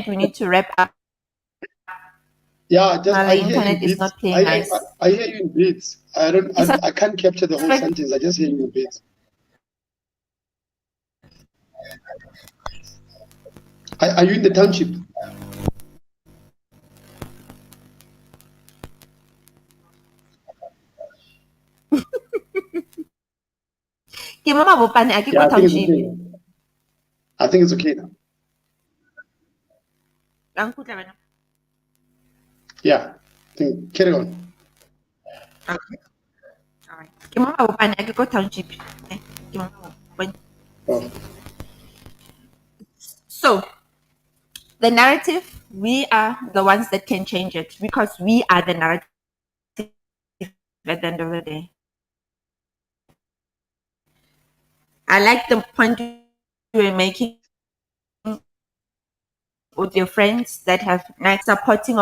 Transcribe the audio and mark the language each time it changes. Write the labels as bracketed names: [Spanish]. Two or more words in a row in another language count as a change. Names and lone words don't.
[English] We need to wrap up. Yeah, just Now I the hear in internet is bits. not playing nice. I hear you in bits. It's I can't capture the whole a sentence. I just hear you in bits. Are you in the township? [Tswana] ke mo Mabopane, a ke [English] Yeah, [Tswana] ko [English] I think it's [Tswana] township. [English] okay now. I think it's okay now. [Tswana] A nkutla wena? [English] Yeah. Think, carry on. Okay. All right. [Tswana] Ke mo Mabopane, a ke ko township. Ke mo Mabopane. Oh. [English] So the narrative, we are the ones that can change it, because we are the narrative at the end of the day. I like the point you were making with your friends that have like supporting.